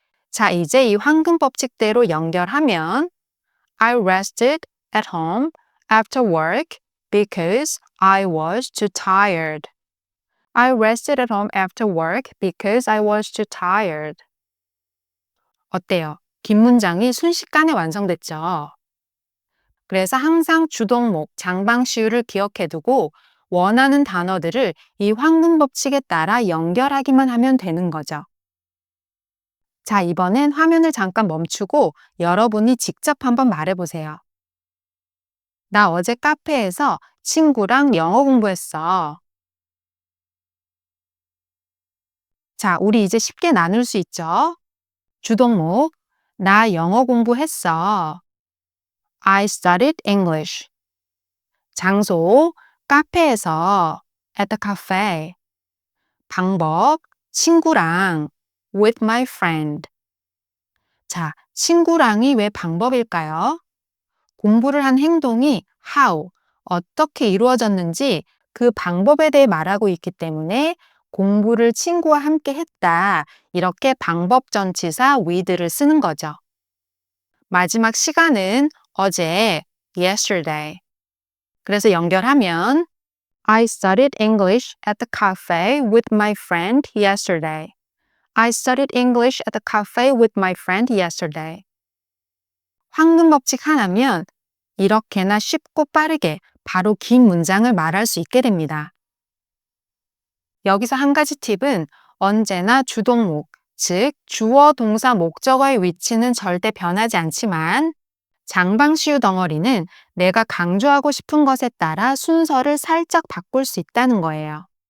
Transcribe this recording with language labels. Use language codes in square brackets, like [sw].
[ko] 자, 이제 이 황금 법칙대로 연결하면 [en] I rested at home after work because I was too tired. I rested at home after work because I was too tired. [ko] 어때요? 긴 문장이 순식간에 완성됐죠? 그래서 항상 주동목, 장방시유를 기억해두고 원하는 단어들을 이 황금 법칙에 따라 연결하기만 하면 되는 거죠. 자, 이번엔 화면을 잠깐 멈추고 여러분이 직접 한번 말해보세요. 나 어제 카페에서 친구랑 영어 공부했어. 자, 우리 이제 쉽게 나눌 수 있죠? 주동목, 나 영어 공부했어. [en] I studied English. [ko] 장소, 카페에서 [en] at the cafe. [ko] 방법, 친구랑 [en] with my friend. [ko] 자, 친구랑이 왜 방법일까요? 공부를 한 행동이 how, 어떻게 이루어졌는지 그 방법에 대해 말하고 있기 때문에 공부를 친구와 함께 했다. 이렇게 방법 전치사 with를 쓰는 거죠. 마지막 시간은 어제, yesterday. 그래서 연결하면 [en] I studied English at the cafe with my friend yesterday. I studied English at the cafe with my friend yesterday. [ko] 황금 법칙 하나면 이렇게나 쉽고 빠르게 바로 긴 문장을 말할 수 있게 됩니다. 여기서 한 가지 팁은 언제나 주동목, 즉 주어, 동사, 목적어의 위치는 절대 변하지 않지만 장방시유 덩어리는 내가 강조하고 싶은 것에 따라 순서를 살짝 바꿀 수 있다는 거예요.